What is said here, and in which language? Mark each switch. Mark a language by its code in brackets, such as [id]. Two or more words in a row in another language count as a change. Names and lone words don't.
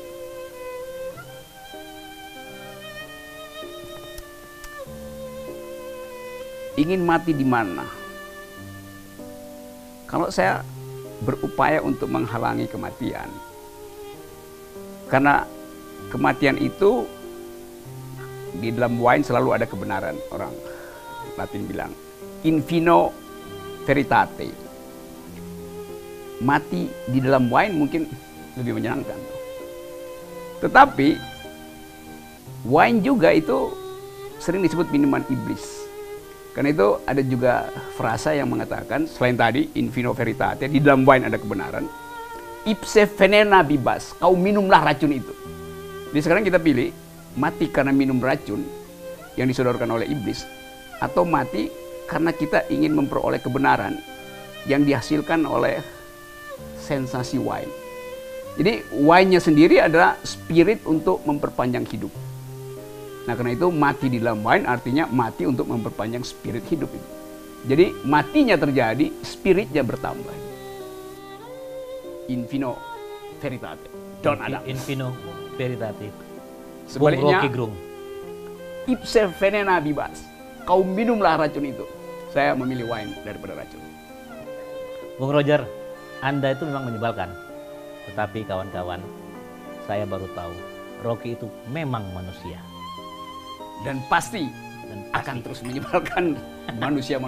[id] Ingin mati di mana? Kalau saya berupaya untuk menghalangi kematian, karena kematian itu di dalam wine selalu ada kebenaran orang. Latin bilang, [la] in vino veritate. [id] Mati di dalam wine mungkin lebih menyenangkan. Tetapi wine juga itu sering disebut minuman iblis. Karena itu ada juga frasa yang mengatakan, selain tadi [la] in vino veritate, [id] di dalam wine ada kebenaran. [la] Ipse venena bibas, [id] kau minumlah racun itu. Jadi sekarang kita pilih, mati karena minum racun yang disodorkan oleh iblis, atau mati karena kita ingin memperoleh kebenaran yang dihasilkan oleh sensasi wine. Jadi wine-nya sendiri adalah spirit untuk memperpanjang hidup. Nah karena itu mati di dalam wine artinya mati untuk memperpanjang spirit hidup itu. Jadi matinya terjadi, spiritnya bertambah. [la] In vino veritate. Don Adam. In vino veritate. [id] Sebaliknya, Rocky Gerung. [la] ipse venena bibas. [id] Kau minumlah racun itu. Saya memilih wine daripada racun. Bung Roger, Anda itu memang menyebalkan. Tetapi kawan-kawan, saya baru tahu Rocky itu memang manusia. Dan pasti akan terus menyebalkan manusia-manusia dulu.